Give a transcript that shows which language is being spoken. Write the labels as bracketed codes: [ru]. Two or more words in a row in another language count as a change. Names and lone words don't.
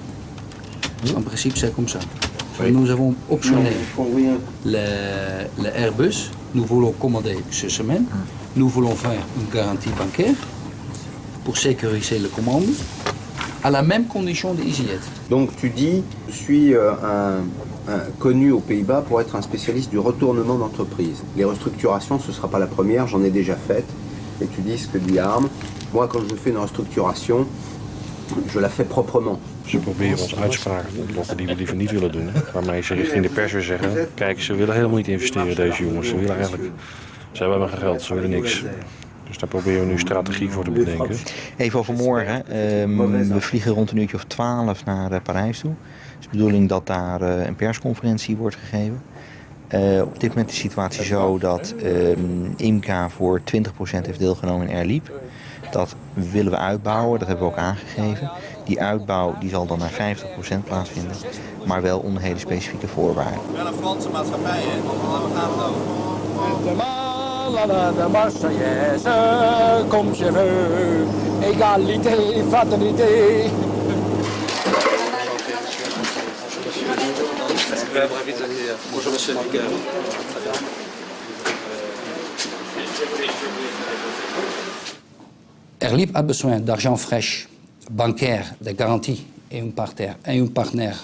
[fr] En principe, c'est comme ça. Nous avons optionné le Airbus, nous voulons commander cette semaine, nous voulons faire une garantie bancaire pour sécuriser la commande à la même condition de EasyJet. Donc tu dis, je suis connu aux Pays-Bas pour être un spécialiste du retournement d'entreprise. Les restructurations, ce ne sera pas la première, j'en ai déjà faite. Et tu dis ce que dit Harm. Moi, quand je fais une restructuration, je la fais proprement. [nl] Ze proberen ons uitspraken te ontlokken die we liever niet willen doen. Waarmee ze richting de pers weer zeggen, kijk, ze willen helemaal niet investeren, deze jongens. Ze willen eigenlijk, ze hebben geen geld, ze willen niks. Dus daar proberen we nu strategie voor te bedenken. Even over morgen. We vliegen rond een uurtje of 12 naar Parijs toe. Het is de bedoeling dat daar een persconferentie wordt gegeven. Op dit moment is de situatie zo dat IMCA voor 20% heeft deelgenomen in Air Libre. Dat willen we uitbouwen, dat hebben we ook aangegeven. Die uitbouw die zal dan naar 50% plaatsvinden, maar wel onder hele specifieke voorwaarden. Wel een Franse maatschappij, hè? Laten we gaan [fr] De Marseillaise, comme je veux, égalité, fraternité. Bonjour monsieur Miguel. Air Libre a besoin d'argent fraîche, bancaire, de garantie et un partenaire.